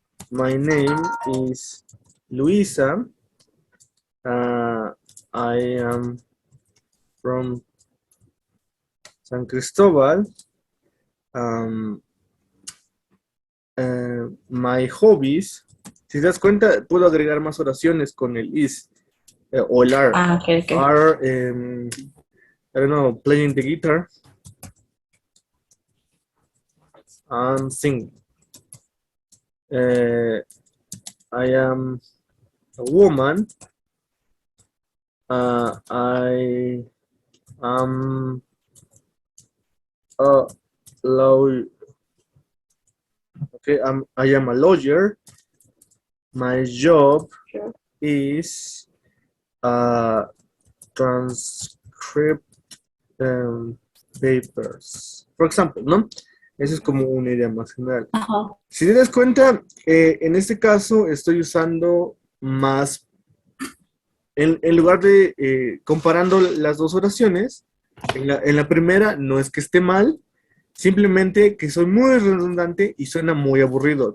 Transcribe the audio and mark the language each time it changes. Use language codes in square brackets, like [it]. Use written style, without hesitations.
[en] my name is Luisa. I am from San Cristóbal. Um, my hobbies. [es] Si te das cuenta, puedo agregar más oraciones con el is o el are. Ah, ok, ok. [en] Are, I don't know, playing the guitar and singing. I am a woman. I am a lawyer. Okay, I am a lawyer. My job is transcript papers. For example, ¿no? [es] Eso es como una idea más general. Ajá. Si te das cuenta, en este caso estoy usando más, en lugar de comparando las dos oraciones, en la primera no es que esté mal, simplemente que soy muy redundante y suena muy aburrido.